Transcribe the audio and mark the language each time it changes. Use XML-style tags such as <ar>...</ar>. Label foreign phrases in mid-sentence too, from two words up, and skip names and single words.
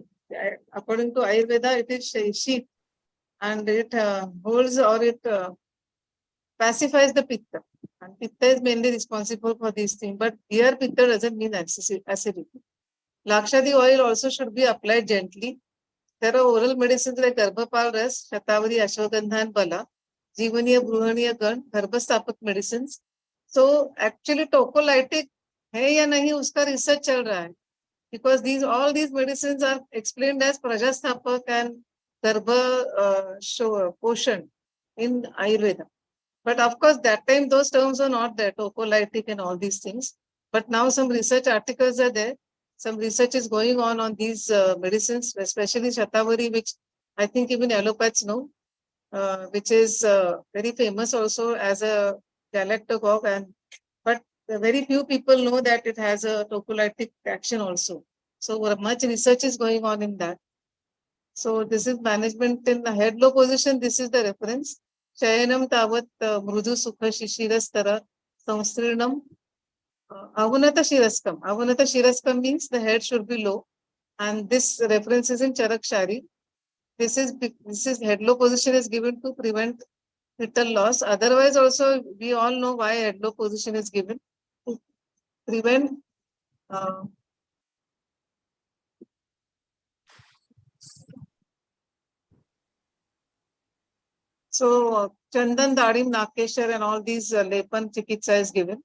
<en>According to Ayurveda, it is sheath and it holds or it pacifies the pitta. And pitta is mainly responsible for these things. But here, pitta doesn't mean acidity. Lakshadi oil also should be applied gently. There are oral medicines like Garbhapal Ras, Shatavari, Ashwagandha and Bala, Jivaniya, Bruhaniya, Gand, Garbhastapak medicines. So actually tocolytic</en> <hi>है या नहीं उसका research चल रहा है.</hi> <en>Because all these medicines are explained as Prajasthapak and Garbha Poshan in Ayurveda. But of course, that time those terms are not there, tocolytic and all these things. But now some research articles are there. Some research is going on these medicines, especially Shatavari, which I think even allopaths know, which is very famous also as a galactagogue. But very few people know that it has a tocolytic action also. So much research is going on in that. So this is management in the head low position. This is the reference.</en> <sa>शयनं तावत् मृदु सुख शिशिरास्तर संस्तीर्णम् अवनत शिरस्कम्. अवनत शिरस्कम्</sa> <en>means the head should be low. And this reference is in Charak Shari. This is head low position is given to prevent fetal loss. Otherwise also we all know why head low position is given. To prevent so Chandan, Dadim, Nakeshar and all these Lepan Chikitsa is given.</en>